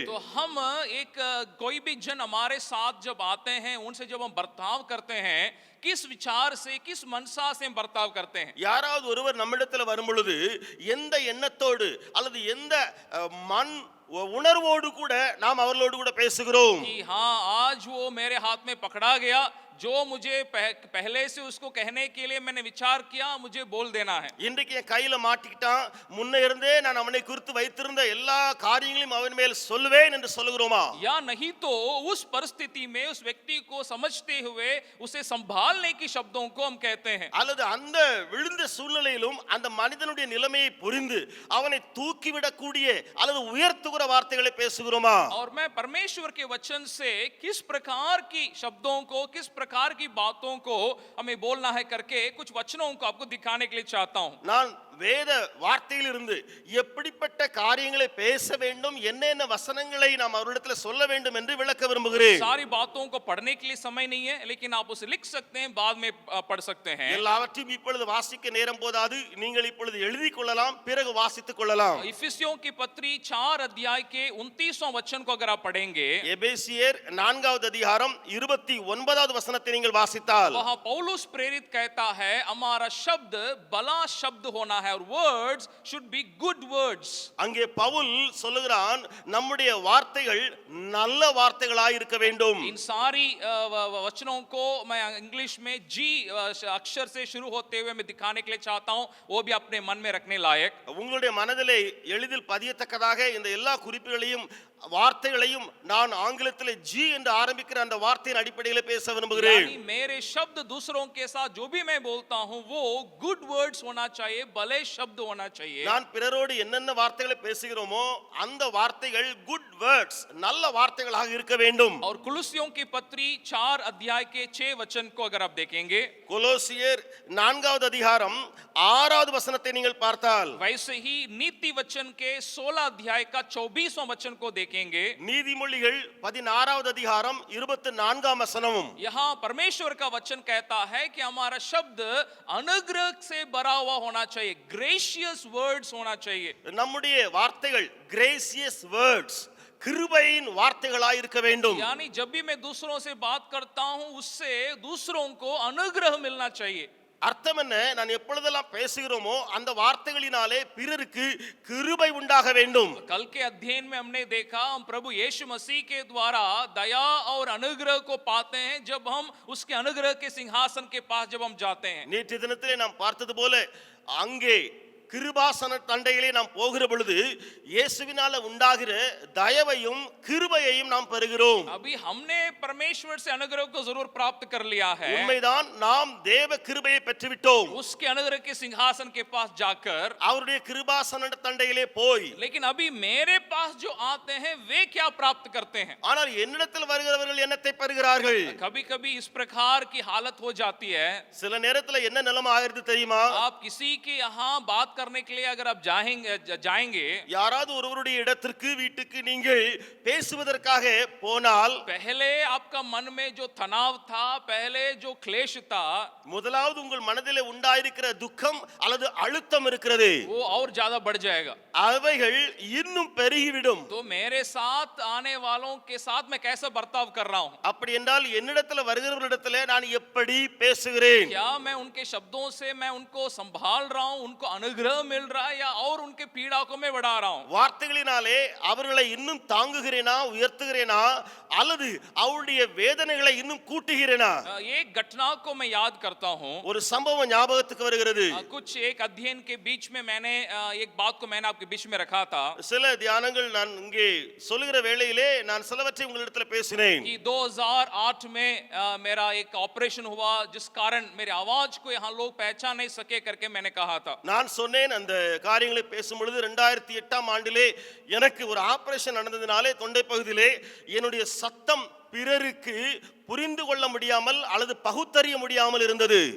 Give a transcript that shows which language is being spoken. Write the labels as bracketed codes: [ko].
[hi] तो हम एक कोई भी जन हमारे साथ जब आते हैं, उनसे जब हम बर्ताव करते हैं, किस विचार से, किस मनसा से हम बर्ताव करते हैं। [ta] யாராவது ஒருவர் நம்மிடத்தில் வரும் பொழுது எந்த எண்ணத்தோடு அல்லது எந்த மன் உணர்வோடு கூட நாம் அவர்களோடு கூட பேசுகிறோம். [hi] कि हाँ, आज वो मेरे हाथ में पकड़ा गया, जो मुझे पहले से उसको कहने के लिए मैंने विचार किया, मुझे बोल देना है। [ta] இன்றைக்கு என் கையில மாட்டிக்கிட்டான், முன்ன இருந்தே நான் அவனை குறித்து வைத்திருந்த எல்லா காரியங்களையும் அவன் மேல் சொல்லுவேன் என்று சொல்லுகிறோமா? [hi] या नहीं तो उस परिस्थिति में उस व्यक्ति को समझते हुए उसे संभालने की शब्दों को हम कहते हैं। [ta] அல்லது அந்த விழுந்த சூழ்நிலையிலும் அந்த மனிதனுடைய நிலைமையை புரிந்து அவனை தூக்கிவிடக்கூடிய அல்லது உயர்த்துகிற வார்த்தைகளை பேசுகிறோமா? [hi] और मैं परमेश्वर के वचन से किस प्रकार की शब्दों को, किस प्रकार की बातों को हमें बोलना है करके कुछ वचनों को आपको दिखाने के लिए चाहता हूं। [ta] நான் வேத வார்த்தையிலிருந்து எப்படிப்பட்ட காரியங்களை பேச வேண்டும், என்னென்ன வசனங்களை நாம் அவரிடத்தில் சொல்ல வேண்டும் என்று விளக்க விரும்புகிறேன். [hi] सारी बातों को पढ़ने के लिए समय नहीं है, लेकिन आप उसे लिख सकते हैं, बाद में पढ़ सकते हैं। [ta] எல்லாவற்றையும் இப்பொழுது வாசிக்க நேரம் போதாது, நீங்கள் இப்பொழுது எழுதிக் கொள்ளலாம், பிறகு வாசித்துக் கொள்ளலாம். [hi] इफिसियों की पत्री 4 अध्याय के 29वां वचन को अगर आप पढ़ेंगे, [ta] எபேசியர் 4வது அதிகாரம் 29வது வசனத்தை நீங்கள் வாசித்தால், [hi] वहां पौलुस प्रेरित कहता है हमारा शब्द भला शब्द होना है और [en] Words should be good words. [ta] அங்கே பவுல் சொல்லுகிறான், நம்முடைய வார்த்தைகள் நல்ல வார்த்தைகளாய் இருக்க வேண்டும். [hi] इन सारी वचनों को मैं इंग्लिश में जी अक्षर से शुरू होते हुए मैं दिखाने के लिए चाहता हूं, वो भी अपने मन में रखने लायक। [ta] உங்களுடைய மனதிலே எளிதில் பதியத்தக்கதாக இந்த எல்லா குறிப்புகளையும் வார்த்தைகளையும் நான் ஆங்கிலத்தில் ஜி என்று ஆரம்பிக்கிற அந்த வார்த்தையின் அடிப்படையில் பேச விரும்புகிறேன். [hi] यानी मेरे शब्द दूसरों के साथ जो भी मैं बोलता हूं वो गुड वर्ड्स होना चाहिए, भले शब्द होना चाहिए। [ta] நான் பிறரோடு என்னென்ன வார்த்தைகளை பேசுகிறோமோ அந்த வார்த்தைகள் குட் வேர்ட்ஸ், நல்ல வார்த்தைகளாக இருக்க வேண்டும். [hi] और कुलुसियों की पत्री 4 अध्याय के 6 वचन को अगर आप देखेंगे, [ta] கொலோசியர் 4வது அதிகாரம் 6வது வசனத்தை நீங்கள் பார்த்தால், [hi] वैसे ही नीति वचन के 16 अध्याय का 24वां वचन को देखेंगे, [ta] நீதிமொழிகள் 16வது அதிகாரம் 24ஆம் வசனமும், [hi] यहाँ परमेश्वर का वचन कहता है कि हमारा शब्द अनुग्रह से भरा हुआ होना चाहिए, ग्रेशियस वर्ड्स होना चाहिए। [ta] நம்முடைய வார்த்தைகள் கிரேசியஸ் வேர்ட்ஸ், கிருபையின் வார்த்தைகளாய் இருக்க வேண்டும். [hi] यानी जब भी मैं दूसरों से बात करता हूं उससे दूसरों को अनुग्रह मिलना चाहिए। [ta] அர்த்தம் என்ன? நான் எப்பொழுதெல்லாம் பேசுகிறோமோ அந்த வார்த்தைகளினாலே பிறருக்கு கிருபை உண்டாக வேண்டும். [hi] कल के अध्ययन में हमने देखा हम प्रभु यीशु मसीह के द्वारा दया और अनुग्रह को पाते हैं जब हम उसके अनुग्रह के सिंहासन के पास जब हम जाते हैं। [ta] நேற்று தினத்திலே நாம் பார்த்தது போல அங்கே கிருபாசன தண்டையிலே நாம் போகிற பொழுது இயேசுவினால உண்டாகிற தயவையும் கிருபையையும் நாம் பெறுகிறோம். [hi] अभी हमने परमेश्वर से अनुग्रह को जरूर प्राप्त कर लिया है, [ta] உண்மைதான், நாம் தேவ கிருபையை பெற்றுவிட்டோம். [hi] उसके अनुग्रह के सिंहासन के पास जाकर, [ta] அவருடைய கிருபாசன தண்டையிலே போய், [hi] लेकिन अभी मेरे पास जो आते हैं वे क्या प्राप्त करते हैं? [ta] ஆனால் என்னிடத்தில் வருகிறவர்கள் என்னத்தை பெறுகிறார்கள்? [hi] कभी कभी इस प्रकार की हालत हो जाती है, [ta] சில நேரத்தில் என்ன நிலைமை ஆகிறது தெரியுமா? [hi] आप किसी के यहाँ बात करने के लिए अगर आप जाएंगे, [ta] யாராவது ஒருவருடைய இடத்திற்கு வீட்டுக்கு நீங்கள் பேசுவதற்காக போனால், [hi] पहले आपका मन में जो तनाव था, पहले जो क्लेश था, [ta] முதலாவது உங்கள் மனதிலே உண்டாயிருக்கிற துக்கம் அல்லது அழுத்தம் இருக்கிறது, [hi] वो और ज्यादा बढ़ जाएगा। [ta] அவைகள் இன்னும் பெருகிவிடும். [hi] तो मेरे साथ आने वालों के साथ मैं कैसा बर्ताव कर रहा हूं? [ta] அப்படி என்றால் என்னிடத்தில் வருகிறவர்களிடத்தில் நான் எப்படி பேசுகிறேன்? [hi] क्या मैं उनके शब्दों से मैं उनको संभाल रहा हूं, उनको अनुग्रह अनुग्रह मिल रहा है या और उनके पीड़ा को मैं बढ़ा रहा हूं? [ta] வார்த்தைகளினாலே அவர்களை இன்னும் தாங்குகிறேனா, உயர்த்துகிறேனா, அல்லது அவருடைய வேதனைகளை இன்னும் கூட்டுகிறேனா? [hi] एक घटना को मैं याद करता हूं। [ta] ஒரு சம்பவம் ஞாபகத்துக்கு வருகிறது. [hi] कुछ एक अध्ययन के बीच में मैंने एक बात को मैंने आपके बीच में रखा था [ta] சில தியானங்கள் நான் இங்கே சொல்லுகிற வேளையிலே நான் சிலவற்றை உங்களிடத்தில் பேசினேன். [hi] कि 2008 में मेरा एक ऑपरेशन हुआ जिस कारण मेरी आवाज को यहाँ लोग पहचान नहीं सके करके मैंने कहा था। [ta] நான் சொன்னேன் அந்த காரியங்களை பேசும் பொழுது 2008ஆம் ஆண்டிலே எனக்கு ஒரு ஆபரேஷன் நடந்ததினாலே தொண்டை பகுதியிலே என்னுடைய சத்தம் பிறருக்கு புரிந்து கொள்ள முடியாமல் அல்லது பகுத்தறிய முடியாமல் இருந்தது.